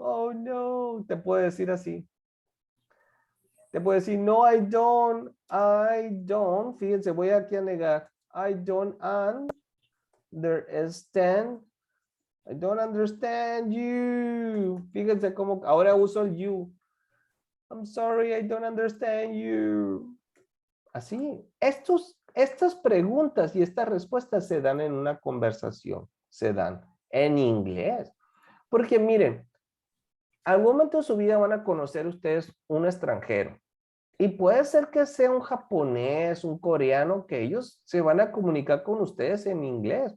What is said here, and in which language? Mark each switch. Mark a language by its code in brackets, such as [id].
[es] Oh, no. Te puede decir así. Te puede decir, no, [en] I don't. I don't. [es] Fíjense, voy aquí a negar. [en] I don't understand. I don't understand you. [es] Fíjense cómo ahora uso el you. [en] I'm sorry, I don't understand you. [es] Así. Estas preguntas y estas respuestas se dan en una conversación. Se dan en inglés. Porque miren, al momento de su vida van a conocer ustedes un extranjero. Y puede ser que sea un japonés, un coreano, que ellos se van a comunicar con ustedes en inglés.